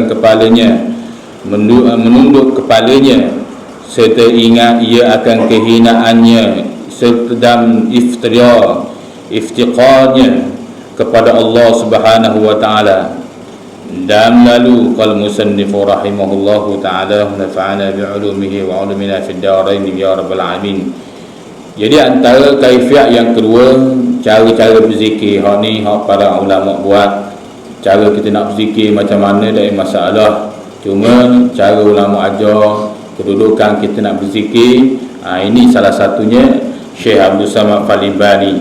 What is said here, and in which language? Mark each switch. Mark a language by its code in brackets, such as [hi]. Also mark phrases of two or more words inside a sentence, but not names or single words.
[ms] kepalanya, serta ingat ia akan kehinaannya serta dan iftiqarnya kepada Allah [ar] سبحانه وتعالى. [ms] Dan lalu [ar] قال المصنف رحمه الله تعالى نفعنا بعلومه وعلومنا في الدارين يا رب العالمين. [ms] Jadi antara kaifiat yang kedua, cara-cara berzikir, hak ni hak para ulama buat. Cara kita nak berzikir macam mana tak masalah, cuma cara ulama ajar kedudukan kita nak berzikir, ini salah satunya Syekh Abdul Samad Falibani.